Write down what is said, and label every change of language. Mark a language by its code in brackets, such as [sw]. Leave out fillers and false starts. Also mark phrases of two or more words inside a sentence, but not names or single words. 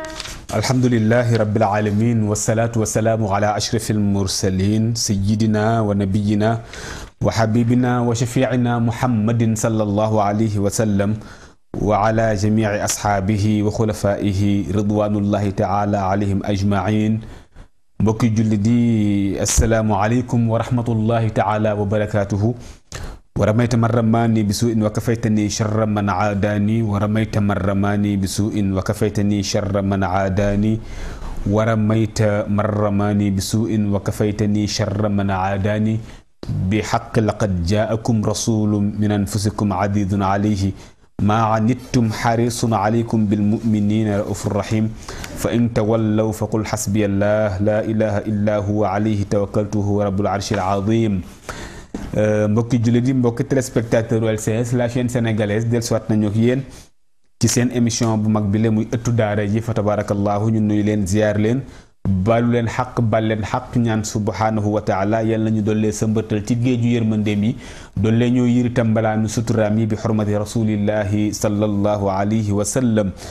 [ar] الحمد لله رب العالمين والصلاة والسلام على أشرف المرسلين سيدنا ونبينا وحبيبنا وشفيعنا محمد صلى الله عليه وسلم وعلى جميع أصحابه وخلفائه رضوان الله تعالى عليهم أجمعين. [wo] mbokki julli di [ar] السلام عليكم ورحمة الله تعالى وبركاته. ورميت من رماني بسوء وكفيتني شر من آذاني ورميت من رماني بسوء وكفيتني شر من آذاني ورميت من رماني بسوء وكفيتني شر من آذاني بحق لقد جاءكم رسول من أنفسكم عزيز عليه ما عنتم حريص عليكم بالمؤمنين رؤوف رحيم فإن تولوا فقل حسبي الله لا إله إلا هو عليه توكلت هو رب العرش العظيم. [wo] mbokki jullit yi mbokki téléspectateur LCS [fr] la chaîne sénégalaise [wo] dellusiwaat nañu ak yéen ci seen émission bu mag bi la muy ëttu daara ji fa tabarakallahu ñu nuyu leen ziar leen balu leen xaq bal leen xaq ñaan [ar] سبحانه وتعالى [wo] yàlla ñu dollee sa mbërtal ci géeju yërmandeem yi dollee ñoo yiri tambalaanu suturaam yi [ar] بحرمة رسول الله صلى الله عليه وسلم.